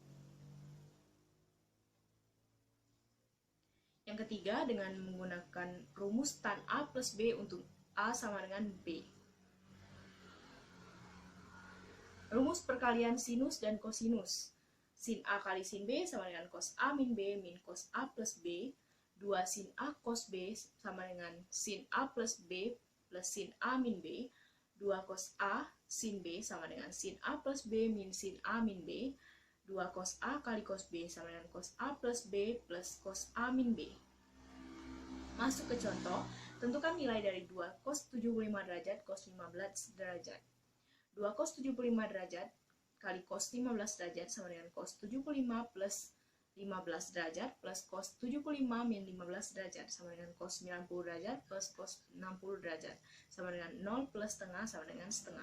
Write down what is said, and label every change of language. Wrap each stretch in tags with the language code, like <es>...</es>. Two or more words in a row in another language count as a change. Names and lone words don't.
<id>Yang ketiga dengan menggunakan rumus tan A plus B untuk A sama dengan B. Rumus perkalian sinus dan kosinus. Sin A kali sin B sama dengan cos A min B min cos A plus B. 2 sin A cos B sama dengan sin A plus B plus sin A min B. 2 2 cos A sin B sama dengan sin A plus B min sin A min B. 2 cos A kali cos B sama dengan cos A plus B plus cos A min B. Masuk ke contoh, tentukan nilai dari 2 cos 75 derajat cos 15 derajat. 2 cos 75 derajat kali cos 15 derajat sama dengan cos 75 plus 15 derajat plus cos 75 min 15 derajat sama dengan cos 90 derajat plus cos 60 derajat sama dengan 0 plus setengah sama dengan setengah.</id>